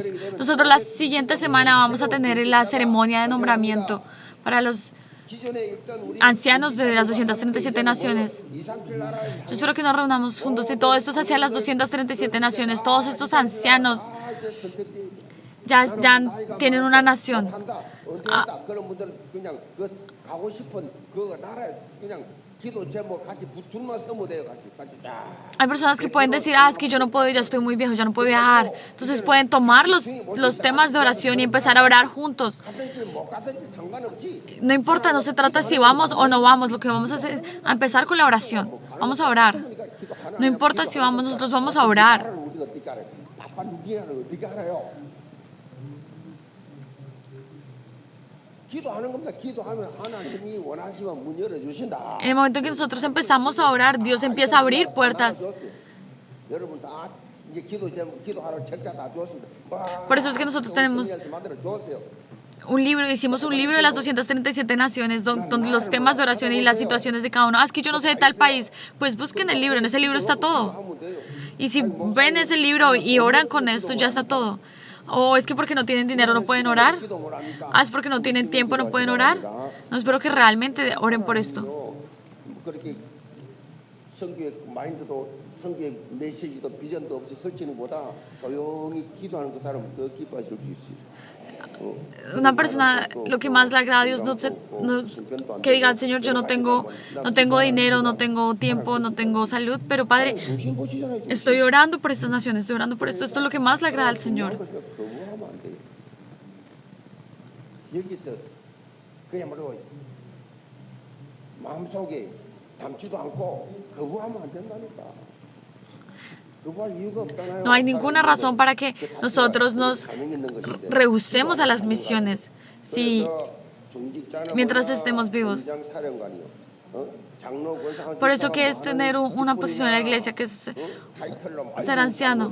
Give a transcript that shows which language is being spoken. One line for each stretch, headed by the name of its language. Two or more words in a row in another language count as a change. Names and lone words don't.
Spanish: Nosotros la siguiente semana vamos a tener la ceremonia de nombramiento para los ancianos de las 237 naciones. Yo espero que nos reunamos juntos y todo esto es hacia las 237 naciones. Todos estos ancianos ya tienen una nación.
Korean: 기도 제목 같이 줄만 서면 돼요. 같이 쫙.
Spanish: Hay personas que pueden decir, es que yo no puedo, ya estoy muy viejo, ya no puedo viajar. Entonces pueden tomar los temas de oración y empezar a orar juntos.
Korean: 가든지 못 가든지 상관없이
Spanish: No importa, no se trata si vamos o no vamos, lo que vamos a hacer es a empezar con la oración. Vamos a orar. No importa si vamos, nosotros vamos a orar.
Korean: 우리가 어떻게 알아요? 바쁜 위기를 어떻게 알아요? 기도하는 겁니다. 기도하면 하나님이 원하시면 문 열어주신다.
Spanish: En el momento en que nosotros empezamos a orar, Dios empieza a abrir puertas.
Korean: 여러분 다 이제 기도하러 책자 다 줬습니다.
Spanish: Por eso es que nosotros tenemos un libro, hicimos un libro de las 237 naciones donde los temas de oración y las situaciones de cada uno. Es que yo no sé de tal país, pues busquen el libro, en ese libro está todo. Y si ven ese libro y oran con esto, ya está todo. O es que porque no tienen dinero no pueden orar. Es porque no tienen tiempo no pueden orar. No, espero que realmente oren por esto.
Korean: 성교의 마인드도 성교의 메시지도 비전도 없이 설치는 것보다 조용히 기도하는 그 사람은 더 기뻐하실 수 있어요.
Spanish: Una persona, lo que más le agrada a Dios, que diga, Señor, yo no tengo dinero, no tengo tiempo, no tengo salud, pero Padre, estoy orando por estas naciones, estoy orando por esto. Esto es lo que más le agrada al Señor.
Korean: 여기서 그야말로 마음속에 담지도 않고 거부하면 안 된다니까.
Spanish: No hay ninguna razón para que nosotros nos rehusemos a las misiones mientras estemos vivos. Por eso que es tener una posición en la iglesia, que es ser anciano.